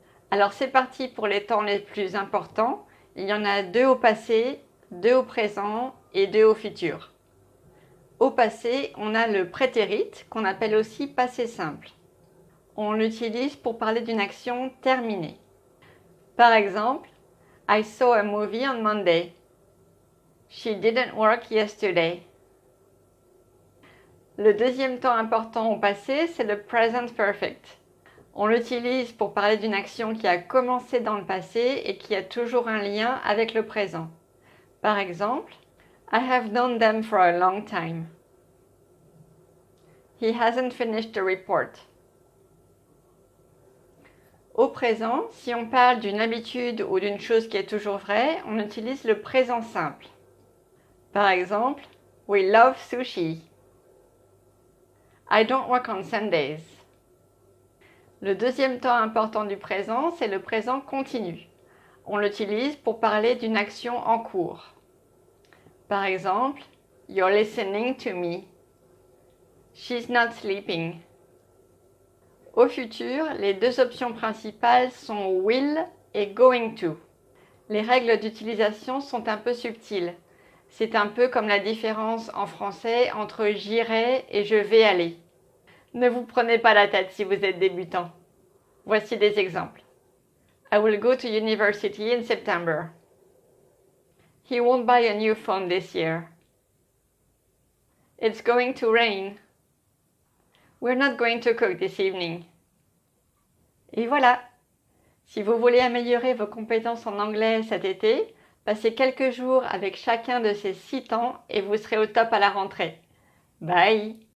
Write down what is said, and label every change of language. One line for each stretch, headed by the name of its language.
French: Alors c'est parti pour les temps les plus importants. Il y en a 2 au passé, 2 au présent et 2 au futur. Au passé, on a le prétérit, qu'on appelle aussi passé simple. On l'utilise pour parler d'une action terminée. Par exemple,
English: I saw a movie on Monday. She didn't work yesterday.
French: Le deuxième temps important au passé, c'est le present perfect. On l'utilise pour parler d'une action qui a commencé dans le passé et qui a toujours un lien avec le présent. Par exemple,
English: I have known them for a long time. He hasn't finished the report.
French: Au présent, si on parle d'une habitude ou d'une chose qui est toujours vraie, on utilise le présent simple. Par exemple,
English: we love sushi. I don't work on Sundays.
French: Le deuxième temps important du présent, c'est le présent continu. On l'utilise pour parler d'une action en cours. Par exemple,
English: you're listening to me. She's not sleeping.
French: Au futur, les 2 options principales sont will et going to. Les règles d'utilisation sont un peu subtiles. C'est un peu comme la différence en français entre j'irai et je vais aller. Ne vous prenez pas la tête si vous êtes débutant. Voici des exemples.
English: I will go to university in September. He won't buy a new phone this year. It's going to rain. We're not going to cook this evening.
French: Et voilà! Si vous voulez améliorer vos compétences en anglais cet été, passez quelques jours avec chacun de ces 6 temps et vous serez au top à la rentrée. Bye!